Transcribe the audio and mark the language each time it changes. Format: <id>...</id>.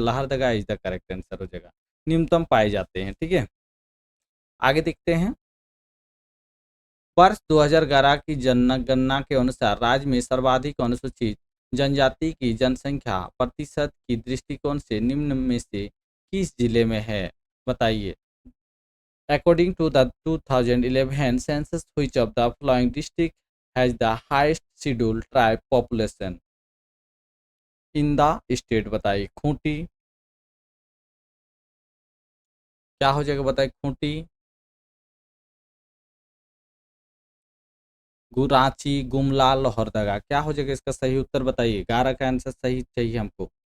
<hi>लहरदगा</hi> <en>is the correct answer</en> <hi>हो जाएगा। न्यूनतम पाए जाते हैं, ठीक है। आगे देखते हैं। वर्ष 2011 की जनगणना के अनुसार राज्य में सर्वाधिक अनुसूचित जनजाति की जनसंख्या प्रतिशत की दृष्टिकोण से निम्न में से किस जिले में है? बताइए।</hi> <en>According to the 2011 census, which of the following district has the highest scheduled tribe population in the state?</en> <hi>बताइए, खूंटी, क्या हो जाएगा? बताइए, खूंटी, गुराची, गुमला, लोहरदगा, क्या हो जाएगा इसका सही उत्तर? बताइए, 11 का आंसर सही चाहिए हमको।</hi>